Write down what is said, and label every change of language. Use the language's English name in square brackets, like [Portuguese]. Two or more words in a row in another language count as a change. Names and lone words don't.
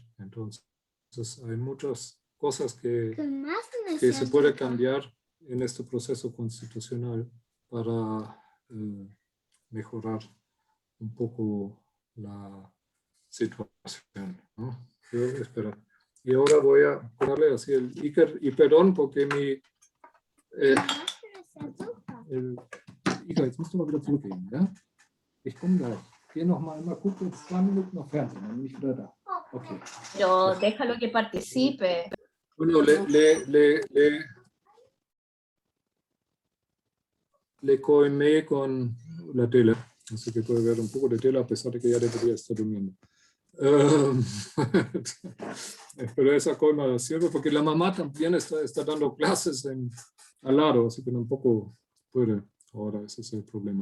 [Spanish] Entonces hay muchas cosas que se puede cambiar en este proceso constitucional para mejorar un poco la situación, ¿no? Yo espero. Y ahora voy a ponerle así el Iker, y perdón porque Ika, [German] jetzt musst du mal wieder zurückgehen, ja? Ich komme gleich. Geh noch mal gucken, 2 Minuten noch Fernsehen, dann bin ich wieder da. Okay. [Spanish] Pero déjalo que participe. Bueno, le coimé con la tele, así que puede ver un poco de tela a pesar de que ya debería estar durmiendo. Pero esa coima sirve porque la mamá también está dando clases al lado, así que tampoco puede ahora, ese es el problema.